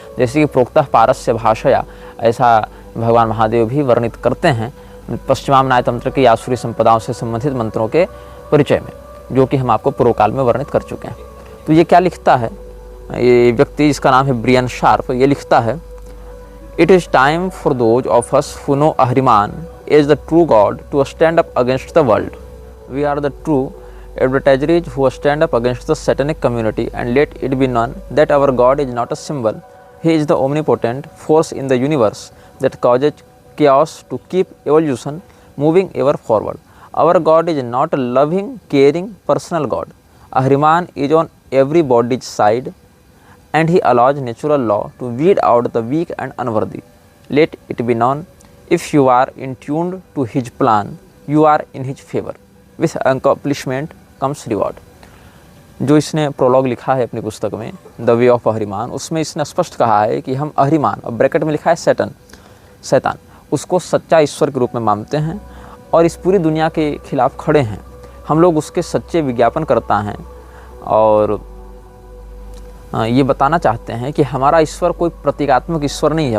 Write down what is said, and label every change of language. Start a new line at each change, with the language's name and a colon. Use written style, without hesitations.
Hindi: जैसे कि प्रोक्तः पारस्य भाषया, ऐसा भगवान महादेव भी वर्णित करते हैं पश्चिमाम्नाय तंत्र की आसुरी संपदाओं से संबंधित मंत्रों के परिचय में, जो कि हम आपको पूर्व काल में वर्णित कर चुके हैं। तो ये क्या लिखता है
English: ये व्यक्ति, जिसका नाम है ब्रियन शार्प, ये लिखता है, it is time for those of us who know Ahriman is the true God to stand up against the world. We are the true adversaries who stand up against the satanic community, and let it be known that our God is not a symbol. He is the omnipotent force in the universe that causes chaos to keep evolution moving ever forward. Our God is not a loving, caring, personal God. Ahriman is on everybody's side, and he allows natural law to weed out the weak and unworthy. Let it be known, if you are in tuned to his plan, you are in his favor. With accomplishment comes reward.
Hindi: जो इसने prologue लिखा है अपनी पुस्तक में the way of अहरिमान, उसमें इसने स्पष्ट कहा है कि हम अहरिमान, और ब्रैकेट में लिखा है शैतान, उसको सच्चा ईश्वर के रूप में मानते हैं और इस पूरी दुनिया के खिलाफ खड़े हैं। हम लोग उसके सच्चे विज्ञापन करता हैं और ये बताना चाहते हैं कि हमारा ईश्वर कोई प्रतीकात्मक ईश्वर नहीं है।